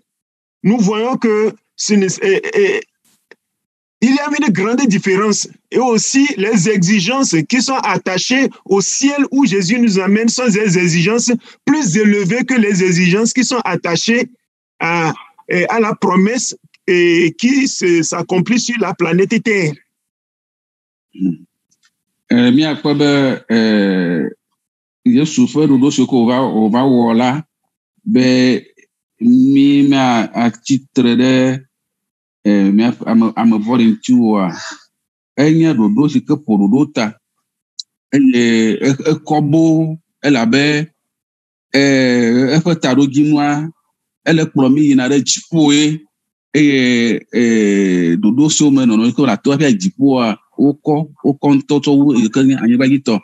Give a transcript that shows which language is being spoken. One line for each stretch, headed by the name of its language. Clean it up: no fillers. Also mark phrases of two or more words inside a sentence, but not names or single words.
French: Nous voyons que il y a une grande différence. Et aussi, les exigences qui sont attachées au ciel où Jésus nous amène sont des exigences plus élevées que les exigences qui sont attachées à la promesse qui s'accomplit sur la planète Terre.
Ewe: Yesu ƒe ɖoɖo si wòva wɔ la be mi atsitre ɖe ame vɔ̃ɖi ŋuti oa enye ɖoɖo si ke ƒo ɖoɖo ta eye ekɔ bo elabe eƒe taɖodzinua ele kplɔ mi yina ɖe dziƒoe eye ɖoɖo siwo me nɔnɔ ke le ato hafi dziƒoa wokɔ ŋutɔ tsɔ wu yi ke nye anyigbadzitɔ.